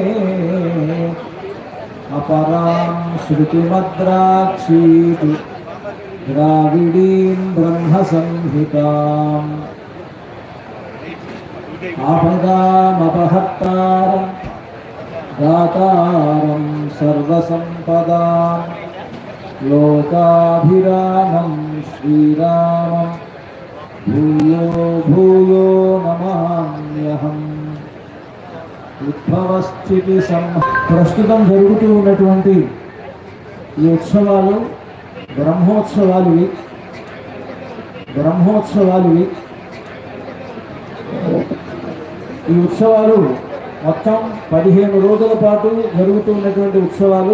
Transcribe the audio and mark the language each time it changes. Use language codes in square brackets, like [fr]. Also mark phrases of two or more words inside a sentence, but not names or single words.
[sa] अपरां श्रुतिमद्राक्षीति द्राविडीं ब्रह्मसंहिताम् आपदामपहर्तारं दातारं सर्वसम्पदां लोकाभिरामं श्रीरामं भूयो भूयो नमाम्यहम्। [te] ఉద్భవస్థితి ప్రస్తుతం జరుగుతూ ఉన్నటువంటి ఈ ఉత్సవాలు బ్రహ్మోత్సవాలు. ఈ ఉత్సవాలు మొత్తం 15 రోజుల పాటు జరుగుతూ ఉన్నటువంటి ఉత్సవాలు.